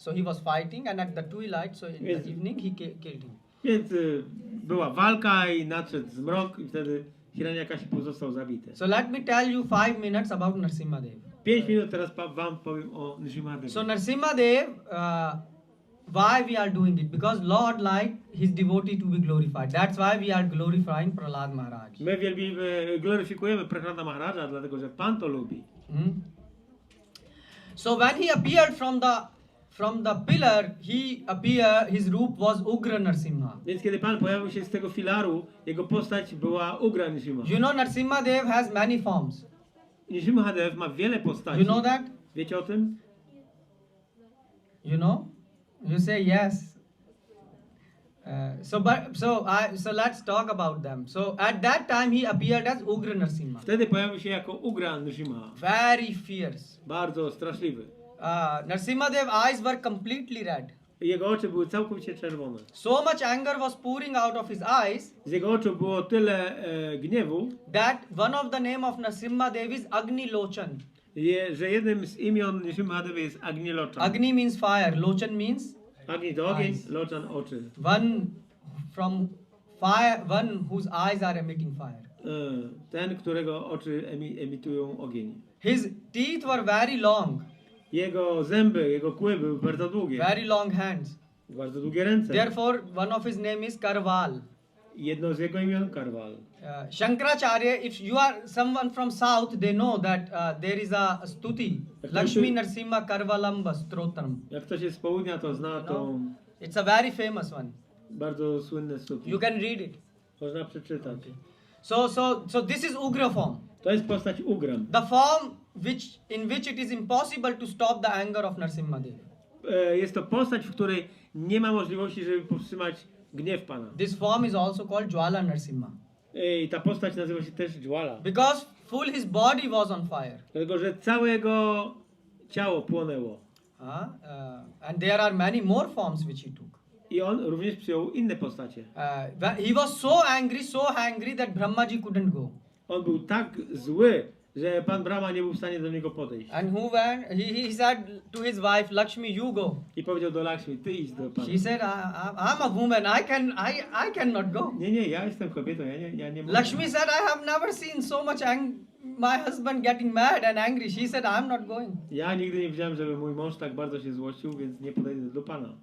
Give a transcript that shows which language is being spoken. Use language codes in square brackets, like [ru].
[en] So he was fighting, and at the twilight, so in the evening, he killed him. [pl] Więc była walka i nadszedł zmrok i wtedy Hiranyakashipu został zabity. [en] So let me tell you 5 minutes about Nrisimhadeva. [pl] 5 minut teraz wam powiem o Nrisimhadevie. [en] So Nrisimhadeva, why we are doing it? Because Lord liked his devotee to be glorified. That's why we are glorifying Prahlad Maharaj. [pl] My gloryfikujemy Prahlada Maharaja, dlatego że Pan to lubi. [en] So when he appeared from the pillar, his roop was Ugra Narasimha. [pl] Więc kiedy Pan pojawił się z tego filaru, jego postać była Ugra Nrisimha. [en] You know Nrisimhadev has many forms. [pl] Nrisimhadev ma wiele postaci. [en] You know that? [pl] Wiecie o tym? [en] You know, you say yes. So let's talk about them. So at that time he appeared as Ugra Narasimha. [pl] Wtedy pojawił się jako Ugra Nrisimha. [en] Very fierce. [pl] Bardzo straszliwy. [en] Narasimhadeva's eyes were completely red. [pl] Jego oczy były całkowicie czerwone. [en] So much anger was pouring out of his eyes [pl] Z jego oczu było tyle gniewu, [en] that one of the name of Narasimhadev is Agni Lochan. [pl] że jednym z imion Nrisimhadevy jest Agni Lochan. [en] Agni means fire, Lochan means [pl] Agni to ogień, [en] eyes. [pl] Lochan oczy. [en] one from fire, one whose eyes are emitting fire. [pl] Ten, którego oczy emitują ogień. [en] His teeth were very long, [pl] Jego zęby, jego kły były bardzo długie. [en] very long hands. [pl] Bardzo długie ręce. [en] Therefore, one of his name is Karval. [pl] Jedno z jego imion Karwal. [en] Shankaracharya, if you are someone from south, they know that there is a stuti, Lakshmi Narasimha Karvalamba Stotram. [pl] Jak ktoś jest z południa, to zna tą [en] It's a very famous one. [pl] bardzo słynne stuki. [en] You can read it. [pl] Można przeczytać. [en] So this is Ugra form. [pl] To jest postać Ugram. [en] The form in which it is impossible to stop the anger of Narasimhadev. [pl] Jest to postać, w której nie ma możliwości, żeby powstrzymać gniew Pana. [en] This form is also called Jwala Narasimha. [pl] I ta postać nazywa się też Jwala. [en] Because full his body was on fire. [pl] Dlatego, że całe jego ciało płonęło. [en] And there are many more forms which he took. [pl] I on również przyjął inne postacie. [en] He was so angry that Brahmaji couldn't go. [pl] On był tak zły, że Pan Brahma nie był w stanie do niego podejść. [en] And who went? He said to his wife, Lakshmi, you go. [pl] I powiedział do Lakshmi, ty idź do Pana. [en] She said, I'm a woman. I cannot go. [pl] Nie, ja jestem kobietą, ja nie mogę. [en] Lakshmi said, I have never seen so much my husband getting mad and angry. She said, I'm not going. [pl] Ja nigdy nie widziałem, żeby mój mąż tak bardzo się złościł, więc nie podejdę do Pana.